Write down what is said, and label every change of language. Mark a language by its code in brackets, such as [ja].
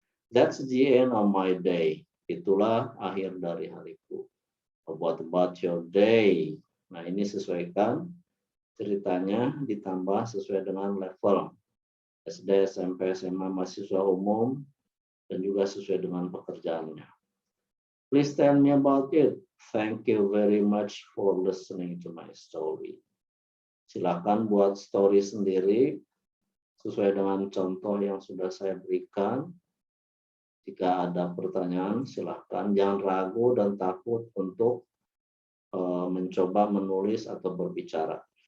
[en] That's the end of my day. [id] Itulah akhir dari hariku. [en] What about your day? [id] Nah, ini sesuaikan ceritanya, ditambah sesuai dengan level SD, SMP, SMA, mahasiswa umum, dan juga sesuai dengan pekerjaannya. [en] Please tell me about it. Thank you very much for listening to my story. [id] Silakan buat story sendiri sesuai dengan contoh yang sudah saya berikan. Jika ada pertanyaan, silakan. Jangan ragu dan takut untuk mencoba menulis atau berbicara.